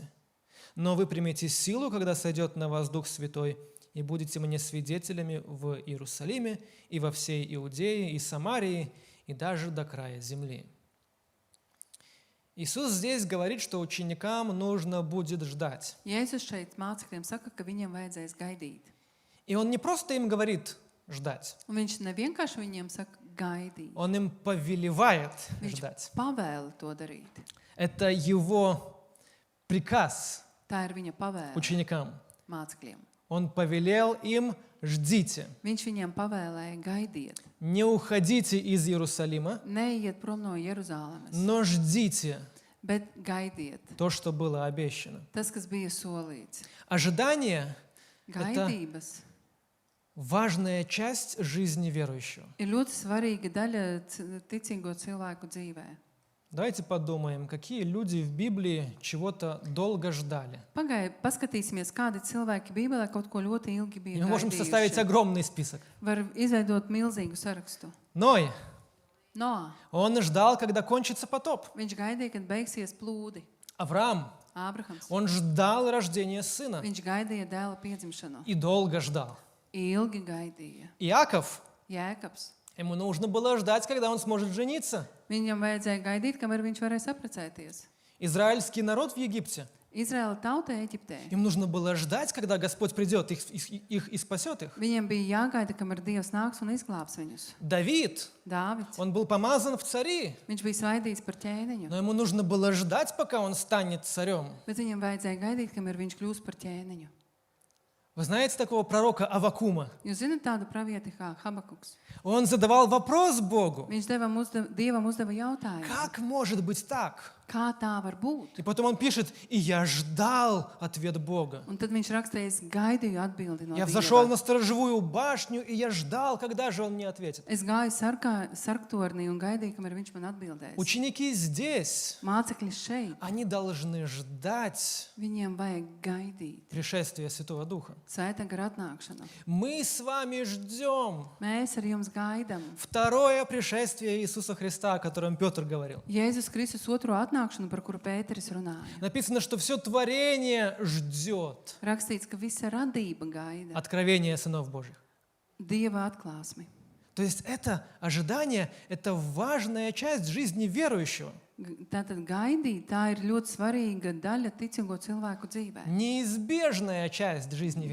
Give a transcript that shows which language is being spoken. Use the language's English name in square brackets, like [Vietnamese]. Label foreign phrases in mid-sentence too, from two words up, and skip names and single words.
[Russian] Но вы примете силу, когда сойдет на вас Дух Святой, и будете мне свидетелями в Иерусалиме и во всей Иудее и Самарии, и даже до края земли». Иисус здесь говорит, что ученикам нужно будет ждать. [Latvian] Jēzus šeit mācekļiem saka, ka viņiem vajadzēs gaidīt. [Russian] И Он не просто им говорит ждать, [Latvian] Un viņš nevienkārši viņiem saka gaidīt. [Russian] Он им повелевает [Latvian] Viņš [Russian] ждать. [Latvian] pavēla to darīt. [Russian] Это Его приказ [Latvian] Tā ir viņa pavēle [Russian] ученикам. [Latvian] mācekļiem. [Russian] Он повелел им: ждите, [Latvian] Viņš viņiem pavēlēja gaidiet. [Russian] не уходите из Иерусалима, [Latvian] Neiet prom no Jeruzālēmas, [Russian] но ждите [Latvian] bet gaidiet. [Russian] то, что было обещано. [Latvian] Tas, kas bija solīts. [Russian] Ожидание [Latvian] Gaidības [Russian] важная часть жизни верующего. [Latvian] ir ļoti svarīga daļa ticīgo cilvēku dzīvē. [Russian] Давайте подумаем, какие люди в Библии чего-то долго ждали. [Latvian] Paskatīsimies, kādi cilvēki Bībelē kaut ko ļoti ilgi [Russian] И [Latvian] bija [Russian] мы можем составить [Latvian] gaidījuši. [Russian] огромный список. [Latvian] Var izveidot milzīgu sarakstu. [Russian] Ной, [Latvian] Noā, [Russian] он ждал, когда кончится потоп. [Latvian] viņš gaidīja, kad beigsies plūdi. [Russian] Авраам, [Latvian] Ābrahams, [Russian] он ждал рождения сына [Latvian] viņš gaidīja dēla piedzimšanu. [Russian] и долго ждал. [Latvian] Ilgi gaidīja. [Russian] Иаков, [Latvian] Jēkabs, [Russian] ему нужно было ждать, когда он сможет жениться. [Latvian] viņam vajadzēja gaidīt, kamēr viņš varēs apprecēties. [Russian] Израильский народ в Египте, [Latvian] Izraēla tauta Eģiptē. [Russian] им нужно было ждать, когда Господь придет их и спасет их. [Latvian] Viņiem bija jāgaida, kamēr Dievs nāks un izglābs viņus. [Russian] Давид, [Latvian] Dāvids, [Russian] он был помазан в цари, [Latvian] viņš bija svaidīts par ķēniņu, [Russian] но ему нужно было ждать, пока он станет царем. [Latvian] bet viņam vajadzēja gaidīt, kamēr viņš kļūs par ķēniņu. [Russian] Вы знаете такого пророка Аввакума? [Latvian] Jūs zināt tādu pravieti kā Habakuks? [Russian] Он задавал вопрос Богу: [Latvian] Viņš Dievam uzdeva jautājumu, [Russian] как может быть так? [Latvian] kā tā var būt? [Russian] И потом он пишет: и я ждал ответ Бога. [Latvian] Un tad viņš rakstīja, es gaidīju atbildi no [Russian] Я взошел [Latvian] Dieva. [Russian] на сторожевую башню, и я ждал, когда же он мне ответит. [Latvian] Es gāju sarktornī un gaidīju, kamēr viņš man atbildēs. [Russian] Ученики здесь, [Latvian] Mācekļi šeit, [Russian] они должны ждать [Latvian] viņiem vajag gaidīt [Russian] пришествия Святого Духа. [Latvian] Svētā gara atnākšanu. [Russian] Мы с вами ждем [Latvian] Mēs ar jums gaidām [Russian] второе пришествие Иисуса Христа, о котором Петр говорил. [Latvian] Jēzus Kristus otro atnākšanu, par kuru Pēteris runāja. [Russian] Написано, что все творение ждет [Latvian] Rakstīts, ka visa radība gaida [Russian] откровения сынов Божьих. [Latvian] Dieva atklāsmi. [Russian] То есть это ожидание, это важная часть жизни верующего. [Latvian] Tātad gaidīt, tā ir ļoti svarīga daļa ticīgo cilvēku dzīvē. [Russian] Неизбежная часть жизни